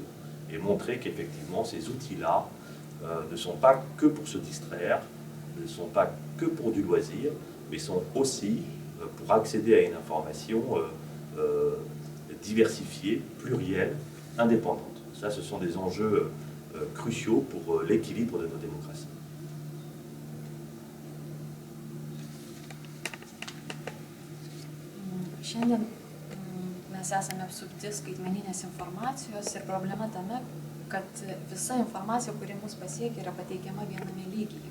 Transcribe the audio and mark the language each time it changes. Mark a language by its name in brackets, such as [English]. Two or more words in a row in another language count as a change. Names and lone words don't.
[French] Et montrer qu'effectivement, ces outils-là ne sont pas que pour se distraire, ne sont pas que pour du loisir, mais sont aussi pour accéder à une information diversifiée, plurielle, indépendante. Ça, ce sont des enjeux cruciaux pour l'équilibre de nos démocraties. [Lithuanian] Šiandien mes esame apsupti skaitmeninės informacijos ir problema tame, kad visa informacija, kuri mus pasiekia, yra pateikiama viename lygyje.